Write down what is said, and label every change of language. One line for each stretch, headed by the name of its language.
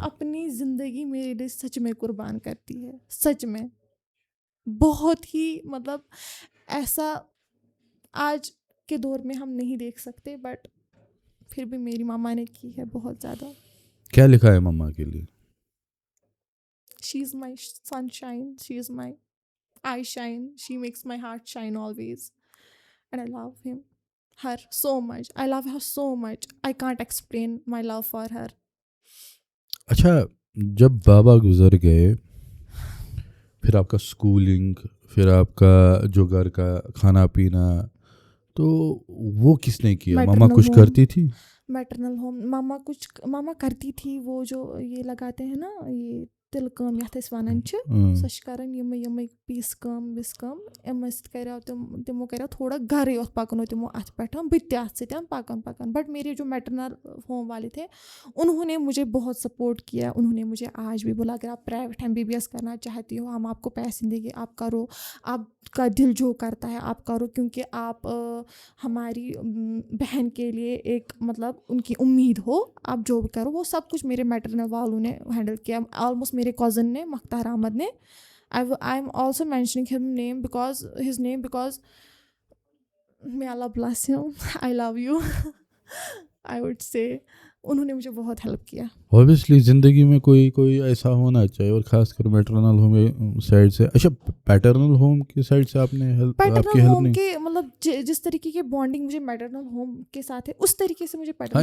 Urdu: اپنی زندگی میرے لیے سچ میں قربان کرتی ہے, سچ میں بہت ہی. مطلب ایسا آج کے دور میں ہم نہیں دیکھ سکتے, بٹ پھر بھی میری ماما نے کی ہے بہت زیادہ. کیا لکھا ہے مما کے لیے؟
English: She is my sunshine, she is my eye shine, she makes my heart shine always, and I love her so much. I love her so much, I can't explain my love for her.
Urdu: اچھا, جب بابا گزر گئے پھر آپ کا schooling, پھر آپ کا جو گھر کا کھانا پینا, تو وہ کس نے کیا؟ ماما کچھ کرتی تھی؟ میٹرنل ہوم ماما کرتی تھی. وہ جو یہ لگاتے ہیں نا,
Kashmiri: یہ تِلہٕ کٲم یَتھ أسۍ وَنان چھِ, سۄ چھِ کَران یِمَے پیٖسہٕ کٲم وِسہٕ کٲم. یِمو سۭتۍ کَریو تِمو کَریو تھوڑا گَرٕے یوت پَکنو تِمو اَتھ پٮ۪ٹھ, بہٕ تہِ اَتھ سۭتۍ پَکان.
Urdu: بٹ میرے جو میٹرنل ہوم والے تھے انہوں نے مجھے بہت سپورٹ کیا. انہوں نے مجھے آج بھی بولا اگر آپ پرائیویٹ MBBS کرنا چاہتی ہو, ہم آپ کو پیسے دیں گے, آپ کرو, آپ کا دل جو کرتا ہے آپ کرو, کیونکہ آپ ہماری بہن کے لیے ایک مطلب ان کی امید ہو, آپ جو بھی کرو. وہ سب کچھ میرے میٹرنل والوں نے ہینڈل کیا. آلموسٹ میرے کزن نے,
English: مختار احمد نے, I am also mentioning his name because may Allah bless him, I love you. I would say
Urdu: انہوں نے مجھے بہت ہیلپ کیا. اوبیسلی زندگی میں کوئی ایسا ہونا چاہیے, اور خاص کر میٹرنل ہوم سائڈ سے. اچھا, پیٹرنل ہوم کی سائڈ سے آپ نے پیٹرنل ہوم کے مطلب جس طریقے کی بانڈنگ مجھے میٹرنل ہوم کے ساتھ ہے اس طریقے سے مجھے پیٹرنل.